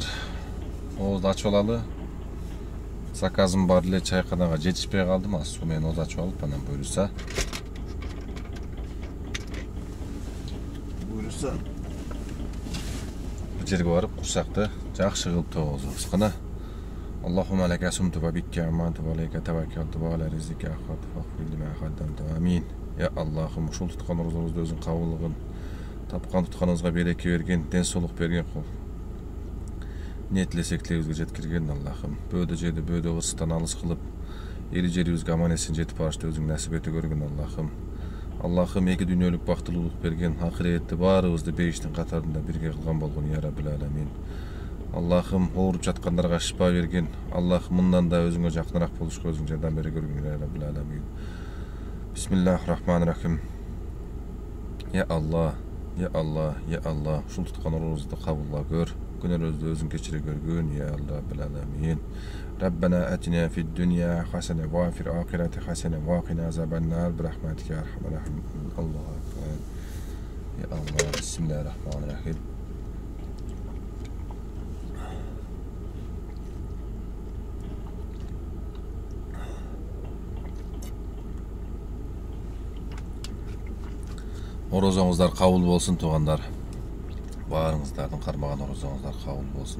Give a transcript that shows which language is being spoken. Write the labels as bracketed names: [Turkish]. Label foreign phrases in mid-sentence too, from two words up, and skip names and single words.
[Kyrgyz] Оозду ачып алалы. Заказым бар эле, чайканага жетишпей калдым. Суу менен Оз ачып алып, анан буюрса. Бир жерге барып, курсакты жакшы кылып тоозубуз. [Arabic] Кана. اللهم لك صمت وبك آمنت وعليك توكلت وعلى رزقك أفطرت فاغفر لي ما قدمت. آمين. [Kyrgyz] Я Аллахым, ушул туткан розобузду өзүң кабыл кылгын. Тапкан тутканыбызга береке берген, ден соолук берген кул. Не тилесек тилебизге жеткирген Аллахым. Бөөдө жерди бөөдө ырыстан алыс кылып, эли жерибизге аман эсен жетип барышты өзүң насип ете көргөн Аллахым. Аллахым, эки дүйнөлүк бактылуулук берген, акыретти баарыбызды бейиштин катарында бирге кылган болгон [Arabic] يا رب العالمين. [Kyrgyz] Аллахым, ооруп жаткандарга шифа берген. Аллахым, мындан да өзүңө жакыныраак болушка өзүң жардам бере көргөн [Arabic] يا رب العالمين. بسم الله الرحمن الرحيم. يا الله، يا الله، يا الله, [Kyrgyz] ушул туткан оорубузду кабылла көр. Күнөөбүздү өзүң кечире көргөн [Arabic] يا رب العالمين. ربنا آتنا في الدنيا حسنة وفي الآخرة حسنة وقنا عذاب النار برحمتك يا أرحم الراحمين. الله أكبر. يا الله، بسم الله الرحمن الرحيم. [Kyrgyz] Орозоңуздар кабыл болсун, туугандар. Баарыңыздардын кармаган орозоңуздар кабыл болсун.